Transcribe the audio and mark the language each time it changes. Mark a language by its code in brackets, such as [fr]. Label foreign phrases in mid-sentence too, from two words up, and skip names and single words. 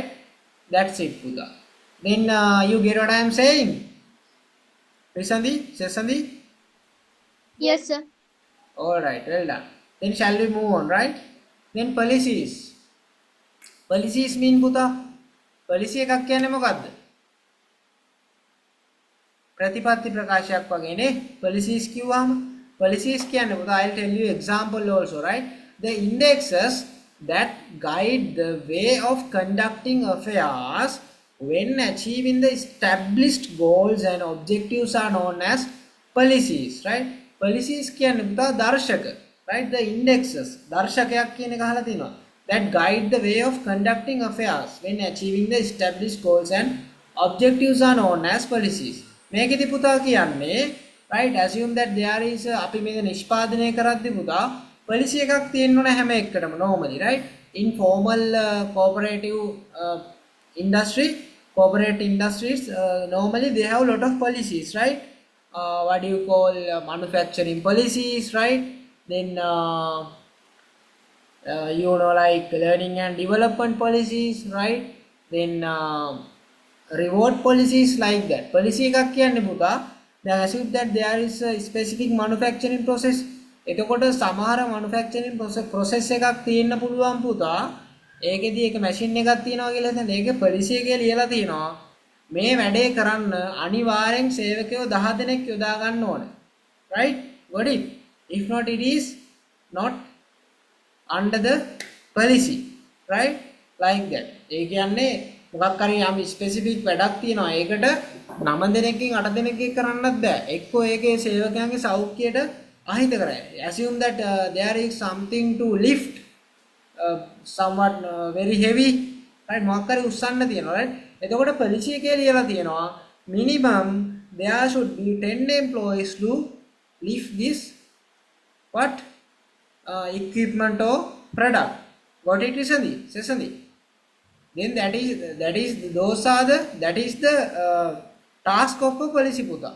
[en] That's it Puda. Then you get what I am saying? Sesandi? Yes, sir. All right, well done. Then shall we move on, right? Then policies mean Puda. [si] Policy එකක් කියන්නේ මොකද්ද? ප්‍රතිපත්ති ප්‍රකාශයක් වගේ නේ. policies කිව්වම policies කියන්නේ පුතා, [en] I'll tell you example also, right? The indexes that guide the way of conducting affairs when achieving the established goals and objectives are known as policies, right? [si] policies කියන්නේ පුතා දර්ශක, [en] right? The indexes [si] දර්ශකයක් කියන එක අහලා තියෙනවා. [en] That guide the way of conducting affairs when achieving the established goals and objectives are known as policies. [si] මේකෙදි පුතා කියන්නේ, [en] right? Assume that there is [si] අපි මේක නිෂ්පාදනය කරද්දී පුතා policy එකක් තියෙන්න ඕන හැම එකටම [en] normally, right? In formal cooperative industry, corporate industries, normally they have a lot of policies, right? What do you call manufacturing policies, right? Then you know, like learning and development policies, right? Then reward policies, like that. Policy [si] එකක් කියන්නේ පුතා, දැන් [en] assume that there is a specific manufacturing process. [si] එතකොට සමහර [en] manufacturing process [si] එකක් තියෙන්න පුළුවන් පුතා. ඒකෙදි එක machine එකක් තියෙනවා කියලා හිතන්න. ඒකේ policy එකේ ලියලා තියෙනවා මේ වැඩේ කරන්න අනිවාර්යෙන් සේවකයෝ 10 දෙනෙක් යොදා ගන්න ඕනේ. [en] Right? Got it? If not, it is not under the policy, right? Like that. [si] ඒ කියන්නේ මොකක් හරි යම් ස්පෙસિෆික් වැඩක් තියෙනවා ඒකට 9 දෙනෙක්ගෙන් 8 දෙනෙක්ගෙන් කරන්නත් බෑ. එක්කෝ ඒකේ සේවකයන්ගේ සෞඛ්‍යයට අහිත කරයි. [en] Assume that there is something to lift somewhat very heavy, right? [si] මොකක් හරි උස්සන්න තියෙනවා, [en] right? [si] එතකොට policy එකේ ලියලා තියෙනවා [en] minimum there should be 10 employees to lift this what equipment or product. Got it, Sesandi? Then that is the task of a policy puta.